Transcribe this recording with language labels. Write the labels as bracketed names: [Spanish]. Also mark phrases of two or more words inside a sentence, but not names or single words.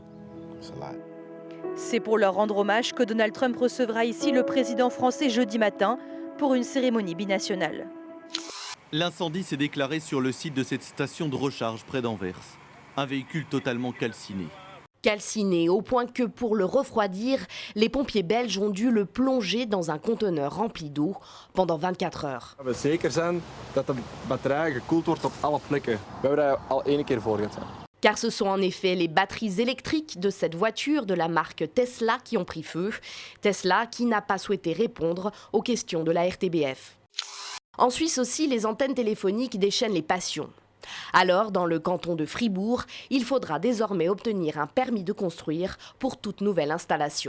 [French] C'est pour leur rendre hommage que Donald Trump recevra ici le président français jeudi matin pour une cérémonie binationale. L'incendie s'est déclaré sur le site de cette station de recharge près d'Anvers. Un véhicule totalement calciné. Calciné au point que pour le refroidir, les pompiers belges ont dû le plonger dans un conteneur rempli d'eau pendant 24 heures. [Dutch] We zeker zijn dat de batterij gekoeld wordt op alle plekken. We hebben daar al 1 keer voor gehad. [French] Car ce sont en effet les batteries électriques de cette voiture de la marque Tesla qui ont pris feu. Tesla qui n'a pas souhaité répondre aux questions de la RTBF. En Suisse aussi, les antennes téléphoniques déchaînent les passions. Alors, dans le canton de Fribourg, il faudra désormais obtenir un permis de construire pour toute nouvelle installation.